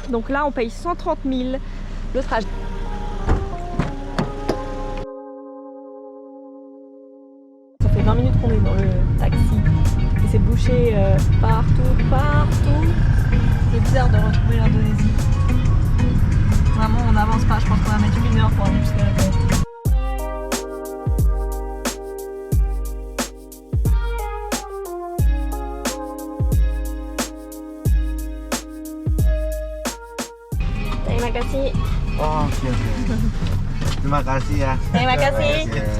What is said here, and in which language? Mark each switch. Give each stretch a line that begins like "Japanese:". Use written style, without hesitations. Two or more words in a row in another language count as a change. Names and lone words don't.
French: Donc là on paye 130 000 le trajet. Ça fait 20 minutes qu'on est dans le taxi et c'est bouché partout. C'est bizarre de retrouver l'Indonésie. Vraiment on n'avance pas, je pense qu'on va mettre 1 heure pour aller jusqu'à la côte.
Indonesian: Terima kasih. Oh, oke. Terima kasih ya. Terima kasih.